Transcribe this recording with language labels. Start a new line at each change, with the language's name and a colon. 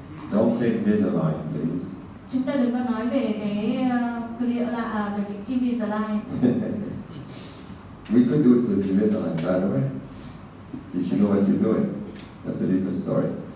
English: Don't say Invisalign, please.
Vietnamese: Chúng ta đừng có nói về cái clear là về cái Invisalign.
English: We could do it with Invisalign, by the way. If you know what you're doing. That's a different story.